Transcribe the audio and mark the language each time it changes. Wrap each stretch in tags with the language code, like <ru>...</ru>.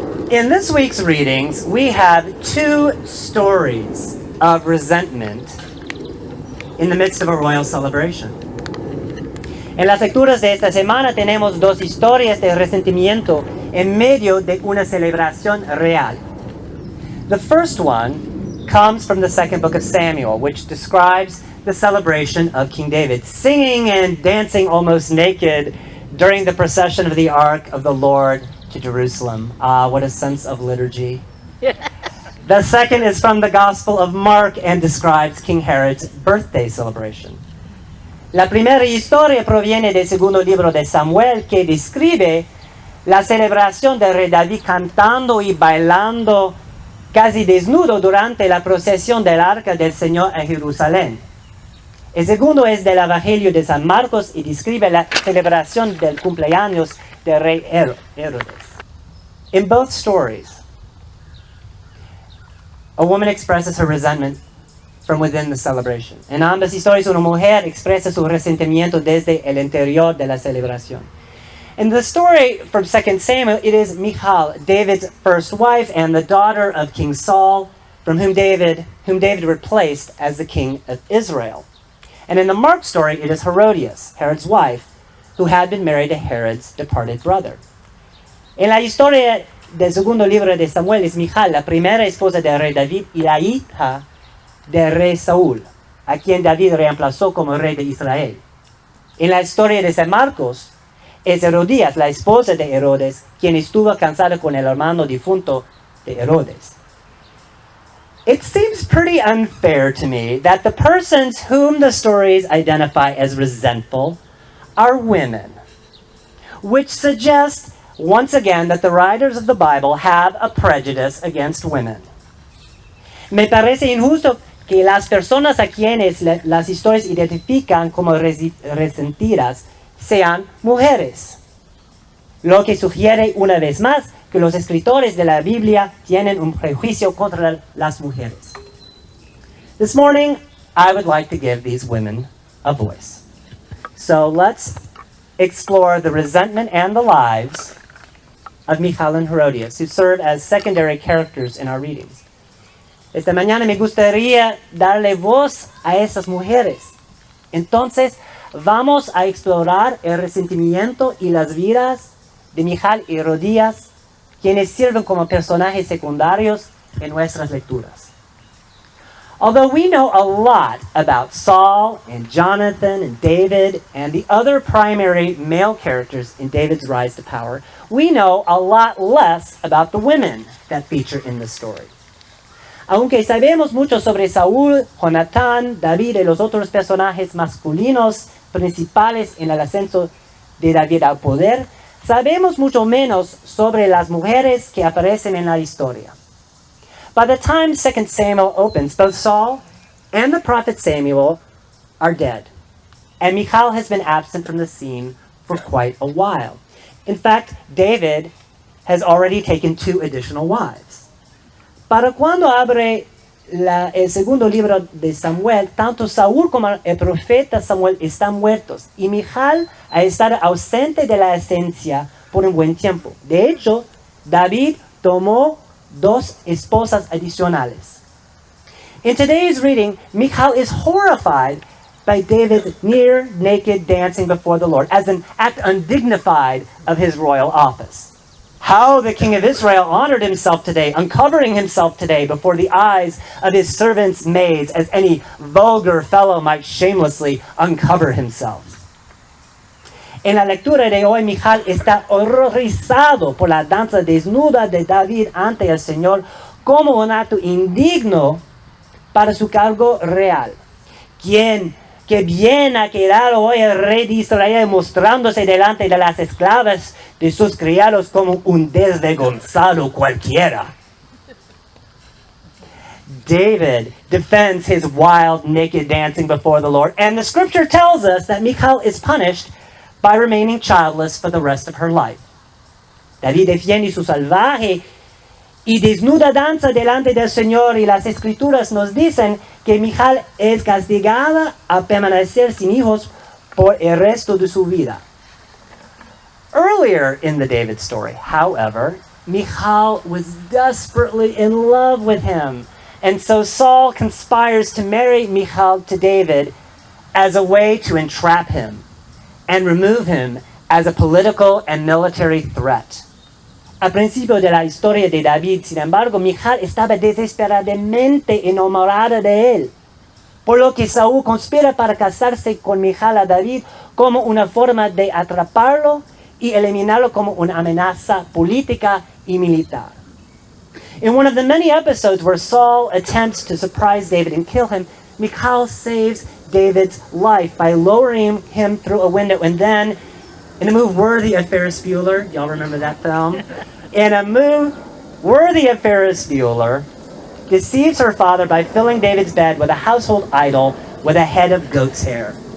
<en>In this week's readings, we have two stories of resentment in the midst of a royal celebration.</en> <es>En las lecturas de esta semana tenemos dos historias de resentimiento en medio de una celebración real.</es> <en>The first one comes from the second book of Samuel, which describes the celebration of King David, singing and dancing almost naked during the procession of the Ark of the Lord to Jerusalem. Ah, what a sense of liturgy. The second is from the Gospel of Mark and describes King Herod's birthday celebration.</en> <es>La primera historia proviene del segundo libro de Samuel, que describe la celebración del rey David cantando y bailando casi desnudo durante la procesión del Arca del Señor a Jerusalén. El segundo es del Evangelio de San Marcos y describe la celebración del cumpleaños del rey Herodes.</es> <en>In both stories, a woman expresses her resentment from within the celebration.</en> <es>En ambas historias, una mujer expresa su resentimiento desde el interior de la celebración.</es> <en>In the story from 2 Samuel, it is Michal, David's first wife and the daughter of King Saul, whom David replaced as the king of Israel. And in the Mark story, it is Herodias, Herod's wife, who had been married to Herod's departed brother.</en> <es>En la historia del segundo libro de Samuel es Michal, la primera esposa del rey David y la hija del rey Saúl, a quien David reemplazó como rey de Israel. En la historia de San Marcos, es Herodías, la esposa de Herodes, quien estuvo casada con el hermano difunto de Herodes.</es> <en>It seems pretty unfair to me that the persons whom the stories identify as resentful are women, which suggests, once again, that the writers of the Bible have a prejudice against women.</en> <es>Me parece injusto que las personas a quienes las historias identifican como resentidas sean mujeres, lo que sugiere una vez más que los escritores de la Biblia tienen un prejuicio contra las mujeres.</es> <en>This morning, I would like to give these women a voice. So let's explore the resentment and the lives of Michal and Herodias, who serve as secondary characters in our readings.</en> <es>Esta mañana me gustaría darle voz a esas mujeres. Entonces, vamos a explorar el resentimiento y las vidas de Michal y Herodías, quienes sirven como personajes secundarios en nuestras lecturas.</es> <en>Although we know a lot about Saul and Jonathan and David and the other primary male characters in David's rise to power, we know a lot less about the women that feature in the story.</en> <es>Aunque sabemos mucho sobre Saúl, Jonatán, David y los otros personajes masculinos principales en el ascenso de David al poder, sabemos mucho menos sobre las mujeres que aparecen en la historia.</es> <en>By the time 2 Samuel opens, both Saul and the prophet Samuel are dead, and Michal has been absent from the scene for quite a while. In fact, David has already taken 2 additional wives.</en> <es>Para cuando abre el segundo libro de Samuel, tanto Saúl como el profeta Samuel están muertos y Michal ha estado ausente de la esencia por un buen tiempo. De hecho, David tomó 2 esposas adicionales.</es> <en>In today's reading, Michal is horrified by David's near naked dancing before the Lord as an act undignified of his royal office. How the king of Israel honored himself today, uncovering himself today before the eyes of his servants' maids, as any vulgar fellow might shamelessly uncover himself.</en> <es>En la lectura de hoy, Michal está horrorizado por la danza desnuda de David ante el Señor como un acto indigno para su cargo real. Que bien ha quedado hoy el rey de Israel mostrándose delante de las esclavas de sus criados como un desvergonzado cualquiera.</es> <en>David defends his wild, naked dancing before the Lord, and the scripture tells us that Michal is punished by remaining childless for the rest of her life.</en> <es>David defiende su salvaje y desnuda danza delante del Señor, y las Escrituras nos dicen que Michal es castigada a permanecer sin hijos por el resto de su vida.</es> <en>Earlier in the David story, however, Michal was desperately in love with him, and so Saul conspires to marry Michal to David as a way to entrap him and remove him as a political and military threat.</en> <es>Al principio de la historia de David, sin embargo, Michal estaba desesperadamente enamorada de él, por lo que Saúl conspira para casarse con Michal a David como una forma de atraparlo y eliminarlo como una amenaza política y militar.</es> <en>In one of the many episodes where Saul attempts to surprise David and kill him, Michal saves David's life by lowering him through a window, and then, in a move worthy of Ferris Bueller, y'all remember that film? In a move worthy of Ferris Bueller, deceives her father by filling David's bed with a household idol with a head of goat's hair.</en>